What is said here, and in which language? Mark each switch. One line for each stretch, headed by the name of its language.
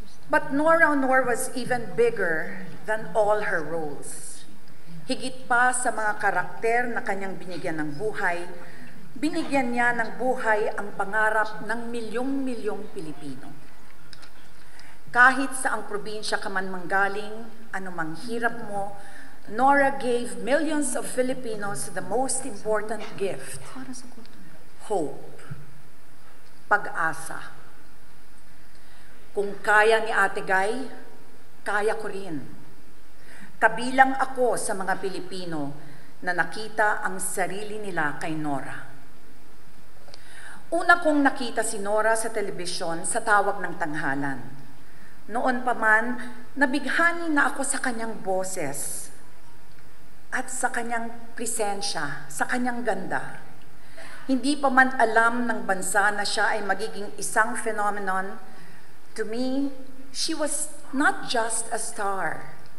English: But Nora Aunor was even bigger than all her roles.
Filipino: Higit pa sa mga karakter na kanyang binigyan ng buhay, binigyan niya ng buhay ang pangarap ng milyong-milyong Pilipino. Kahit sa ang probinsya ka man manggaling, anumang hirap mo,
English: Nora gave millions of Filipinos the most important gift: hope,
Filipino: pag-asa. Kung kaya ni Ate Guy, kaya ko rin. Kabilang ako sa mga Pilipino na nakita ang sarili nila kay Nora. Una kong nakita si Nora sa telebisyon sa Tawag ng Tanghalan. Noon pa man, nabighani na ako sa kanyang boses at sa kanyang presensya, sa kanyang ganda. Hindi pa man alam ng bansa na siya ay magiging isang phenomenon.
English: To me, she was not just a star.